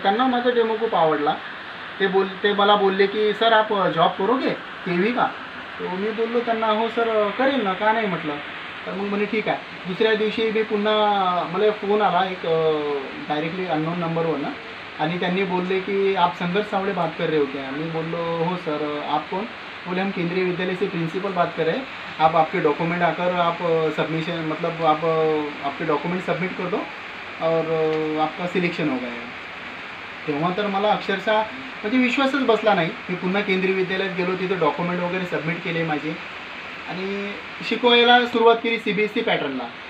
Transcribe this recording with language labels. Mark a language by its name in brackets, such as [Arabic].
[Marathi] त्यांना माझा डेमो खूप आवडला. ते मला बोलले की सर [Hindi] आप जॉब करोगे केवी का. [Marathi] तो मी बोललो त्यांना हो सर करेल ना, का नाही म्हटलं. तर मग म्हणे ठीक आहे. दुसऱ्या दिवशी मी पुन्हा मला फोन आला एक डायरेक्टली अननोन नंबरवर ना, आणि त्यांनी बोलले की [Hindi] आप संघर्ष सावळे बात कर रहे हो क्या. [Marathi] मी बोललो हो सर. [Hindi] आप कौन. बोले हम केंद्रीय विद्यालय से प्रिंसिपल बात कर रहे हैं. आप आपके डॉक्यूमेंट आकर आप सबमिशन मतलब आप आपके डॉक्यूमेंट सबमिट कर दो और आपका सिलेक्शन हो गया. [Marathi] तेव्हा तर मला अक्षरशः म्हणजे विश्वासच बसला नाही. मी पुन्हा केंद्रीय विद्यालयात गेलो, तिथे डॉक्युमेंट वगैरे सबमिट केले माझे आणि शिकवायला सुरुवात केली CBSE पॅटर्नला.